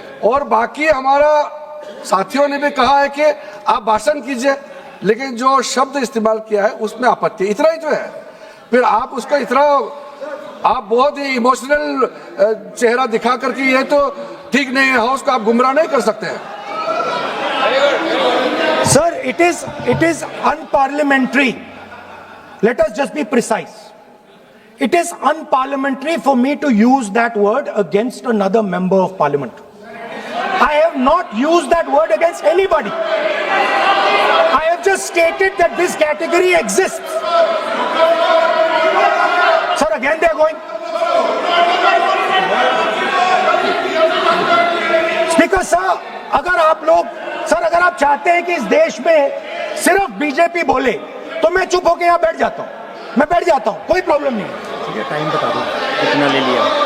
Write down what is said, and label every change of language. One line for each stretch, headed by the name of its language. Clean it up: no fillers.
Hindi: और बाकी हमारा साथियों ने भी कहा है कि आप भाषण कीजिए, लेकिन जो शब्द इस्तेमाल किया है उसमें आपत्ति, इतना ही जो है। फिर आप उसका इतना आप बहुत ही इमोशनल चेहरा दिखा करके ये तो ठीक नहीं है, हाउस को आप गुमराह नहीं कर सकते हैं।
English: Sir, it is unparliamentary. Let us just be precise. It is unparliamentary for me to use that word against another member of parliament. I have not used that word against anybody. I have just stated that this category exists. Sir, again they are going.
Hindi: Speaker sir, अगर आप लोग sir अगर आप चाहते हैं कि इस देश में सिर्फ बीजेपी बोले तो मैं चुप होकर यहाँ बैठ जाता हूँ, मैं बैठ जाता हूँ, कोई प्रॉब्लम नहीं है। ठीक है, टाइम बता दो कितना ले लिया।